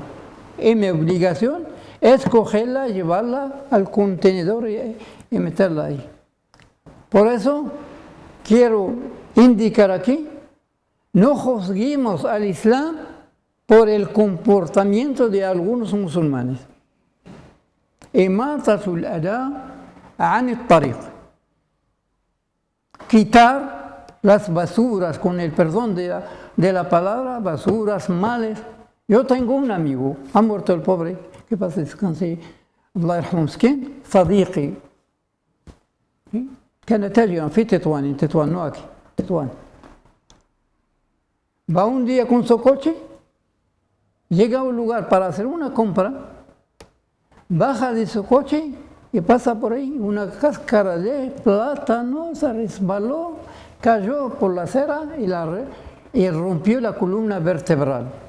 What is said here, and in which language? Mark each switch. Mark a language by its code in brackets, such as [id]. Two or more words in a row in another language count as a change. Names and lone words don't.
[es] Y mi obligación es cogerla, llevarla al contenedor y meterla ahí. Por eso quiero indicar aquí, no juzguemos al Islam por el comportamiento de algunos musulmanes. [ar] إماطة الأذى عن الطريق. [es] Quitar las basuras, con el perdón de la palabra, basuras, males. Yo tengo un amigo, ha muerto el pobre, que pasa descanse, [ar] الله يرحمه مسكين, صديقي. كان تاجرا في تطوان نواكي تطوان. [es] Va un día con su coche, llega a un lugar para hacer una compra, baja de su coche y pasa por ahí una cáscara de plátano, se resbaló, cayó por la acera y rompió la columna vertebral.